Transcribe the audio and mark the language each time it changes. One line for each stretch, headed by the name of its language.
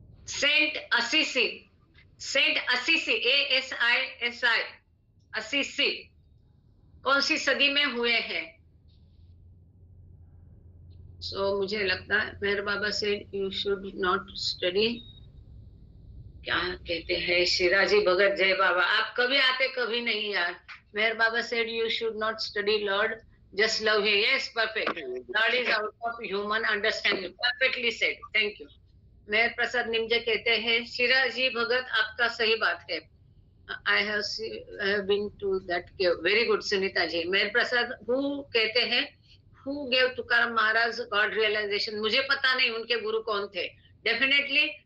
Hindi: Saint Assisi, Saint Assisi, ASISI, Assisi कौन सी सदी में हुए हैं? So, मुझे लगता है मेहर बाबा से
English: you should not study,
Hindi: क्या कहते हैं शिराजी भगत। जय बाबा, आप कभी आते कभी नहीं यार।
English: Meher Baba said you should not study Lord, just love him. Yes, perfect. Lord is out of human understanding. Perfectly said. Thank you.
Hindi: मेहर प्रसाद निमजे कहते हैं शिराजी भगत, आपका सही बात है।
English: I have been to that cave. Very good, Sunita ji.
Hindi: Mehar Prasad who कहते हैं
English: Who gave
Hindi: Tukaram Maharaj God realisation? मुझे पता नहीं उनके गुरु कौन थे। डेफिनेटली